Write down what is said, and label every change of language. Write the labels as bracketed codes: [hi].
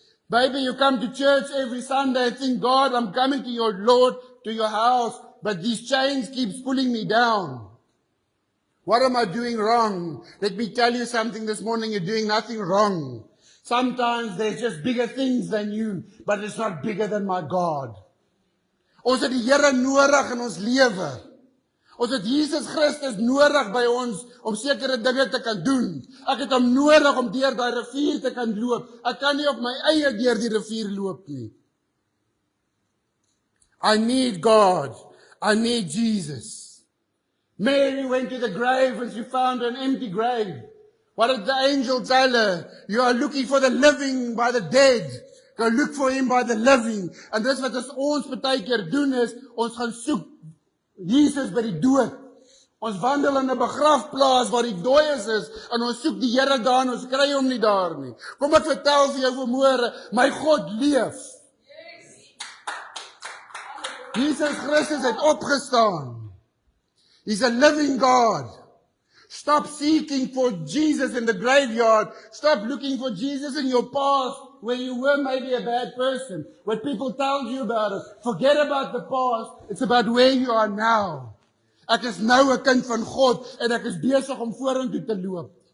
[en] Maybe you come to church every Sunday and think, God, I'm coming to your Lord, to your house, but these chains keeps pulling me down. What am I doing wrong? Let me tell you something this morning, you're doing nothing wrong. Sometimes there's just bigger things than you, but it's not bigger than my God. [af] Ons het die Here nodig in ons lewe. Ons het Jesus Christus nodig by ons om sekere dinge te kan doen. Ek het hom nodig om deur daai rivier te kan loop. Ek kan nie op my eie deur die rivier loop nie. [en] I need God. I need Jesus. Mary went to the grave and she found an empty grave. What did the angel tell her? You are looking for the living by the dead. Go look for him by the living. [af] En dis wat ons baie keer doen is, ons gaan soek Jesus by die dood. Ons wandel in 'n begrafplaas waar die dooies is, en ons soek die Here daar en ons kry hom nie daar nie. Kom ek vertel vir jou vanmôre, my God leef. Jesus Christus het opgestaan. [en] He's a living God. Stop seeking for Jesus in the graveyard. Stop looking for Jesus in your past where you were maybe a bad person. What people told you about it. Forget about the past. It's about where you are now. [af] Ek is nou 'n kind van God en ek is besig om vorentoe te loop.